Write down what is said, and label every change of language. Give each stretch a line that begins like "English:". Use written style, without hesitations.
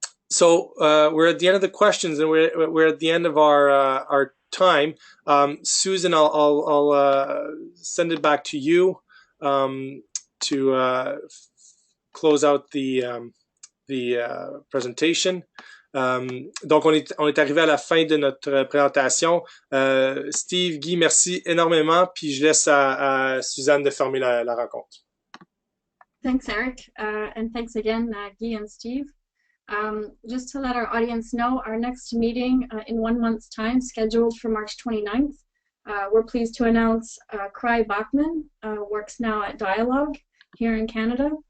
English: So we're at the end of the questions, and we're at the end of our time. Susan, I'll send it back to you to close out the presentation.
French: Donc, on est arrivé à la fin de notre présentation. Steve, Guy, merci énormément, puis je laisse à Suzanne de fermer la rencontre.
English: Thanks, Eric, and thanks again, Guy and Steve. Just to let our audience know, our next meeting in 1 month's time, scheduled for March 29th, we're pleased to announce Cry Bachman works now at Dialogue here in Canada.